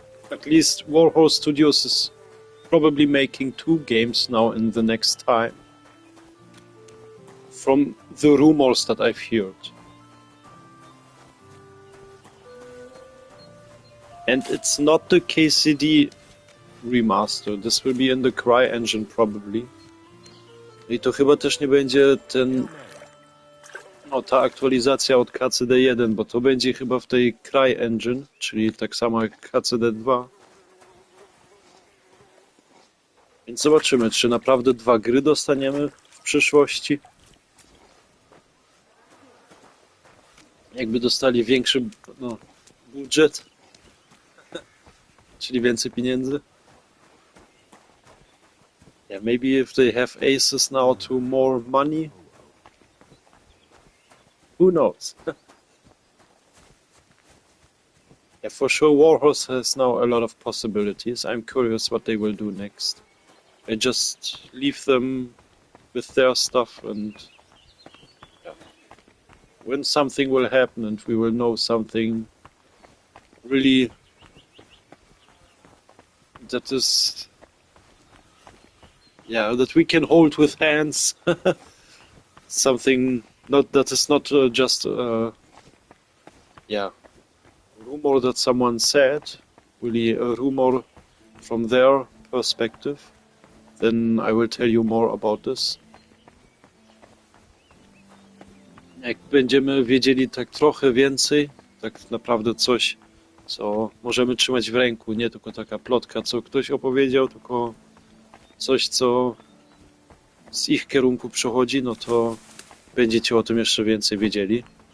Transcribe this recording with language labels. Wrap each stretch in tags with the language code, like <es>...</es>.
<en>At least Warhol Studios is probably making 2 games now in the next time. From the rumors that I've heard. And it's not the KCD remaster. This will be in the CryEngine probably.</en> <pl>I to chyba też nie będzie ta aktualizacja od KCD1, bo to będzie chyba w tej CryEngine, czyli tak samo jak KCD2. Więc zobaczymy, czy naprawdę 2 gry dostaniemy w przyszłości. Jakby dostali większy budżet, czyli więcej pieniędzy.</pl> <en>Yeah, maybe if they have aces now to more money. Who knows? Yeah, for sure, Warhorse has now a lot of possibilities. I'm curious what they will do next. I just leave them with their stuff, and yeah. When something will happen and we will know something really that is, yeah, that we can hold with hands. Something not that is not just yeah, rumor that someone said, really a rumor from their perspective, then I will tell you more about this.</en> <pl>Jak będziemy wiedzieli tak trochę więcej, tak naprawdę coś, co możemy trzymać w ręku, nie tylko taka plotka, co ktoś opowiedział, tylko coś, co z ich kierunku przychodzi, no to będziecie o tym jeszcze więcej wiedzieli.</pl>